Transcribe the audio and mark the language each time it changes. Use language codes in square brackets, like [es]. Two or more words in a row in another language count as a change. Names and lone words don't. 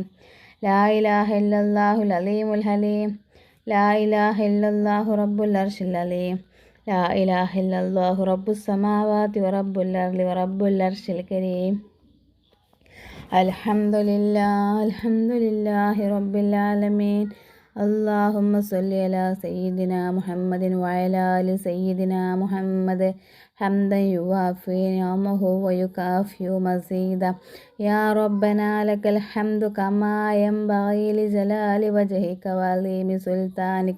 [ar] لا إله إلا الله العليم الحليم. لا إله إلا الله رب العرش العظيم. لا إله إلا الله رب السماوات ورب الأرض ورب العرش الكريم. الحمد لله رب العالمين. اللهم صل على سيدنا محمد وعلى آل سيدنا محمد حمدا يوافي نعمه ويكافئ مزيدا. يا ربنا لك الحمد كما ينبغي لجلال وجهك وعظيم سلطانك.